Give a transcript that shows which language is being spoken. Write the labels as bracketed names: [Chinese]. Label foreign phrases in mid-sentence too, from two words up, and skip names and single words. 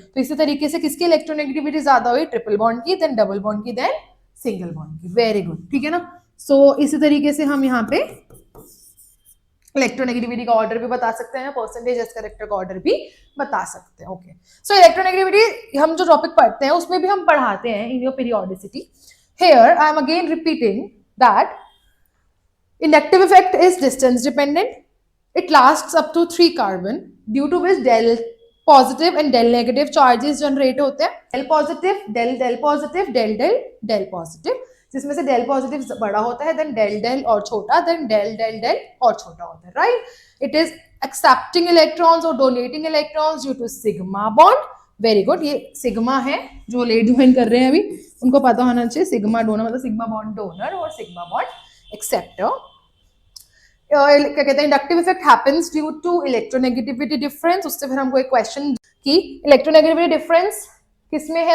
[Hindi] तो इसी तरीके से किसकी इलेक्ट्रोनेगेटिविटी ज्यादा हुई? [English] triple bond [Hindi] की, [English] then double bond [Hindi] की, [English] then single bond [Hindi] की। [English] very good, [Hindi] ठीक है ना। सो इसी तरीके से हम यहाँ पे इलेक्ट्रोनेगेटिविटी का ऑर्डर भी बता सकते हैं, [English] percentage s character [Hindi] का ऑर्डर भी बता सकते हैं। [English] okay, so [Hindi] इलेक्ट्रोनेगेटिविटी हम जो टॉपिक पढ़ते हैं उसमें भी हम पढ़ाते हैं [English] in your periodicity. here I am again repeating that inductive effect is distance dependent. It lasts up to 3 carbon, due to which del positive and del negative charges generate [Hindi] होते हैं। [English] del positive, del del positive, del del del positive, [Hindi] जिसमें से [English] del positive [Hindi] बड़ा होता है, [English] then del del [Hindi] और छोटा, [English] then del del del [Hindi] और छोटा होता है, [English] right? It is accepting electrons और donating electrons due to sigma bond. very good. [Hindi] ये सिग्मा है, जो [English] late join [Hindi] कर रहे हैं अभी उनको पता होना चाहिए, [English] sigma donor [Hindi] मतलब [English] sigma bond donor [Hindi] और [English] sigma bond acceptor. [Hindi] क्या कहते हैं? [English] inductive effect happens due to electronegativity difference. [Hindi] उससे फिर हमको एक क्वेश्चन की [English] electronegativity difference [Hindi] किसमें है?